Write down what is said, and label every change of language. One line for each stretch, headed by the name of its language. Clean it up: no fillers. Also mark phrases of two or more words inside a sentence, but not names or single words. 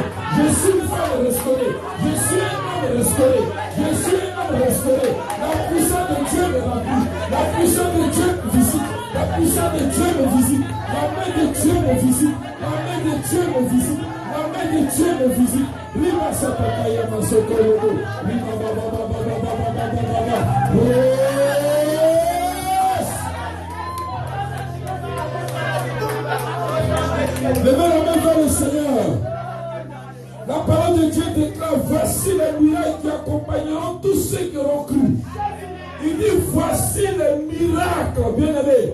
French: Je suis une femme restaurée, je suis un homme restauré, je suis un homme restauré. La puissance de Dieu me remplit, la puissance de Dieu me visite, la puissance de Dieu me visite, la main de Dieu me visite, la main de Dieu me visite, la main de Dieu me visite. Lima Sapakaya Masokoro, Lima Baba Baba Baba Baba Baba. Levez la main vers le Seigneur. La parole de Dieu déclare, voici les miracles qui accompagneront tous ceux qui auront cru. Il dit, voici les miracles, bien-aimés.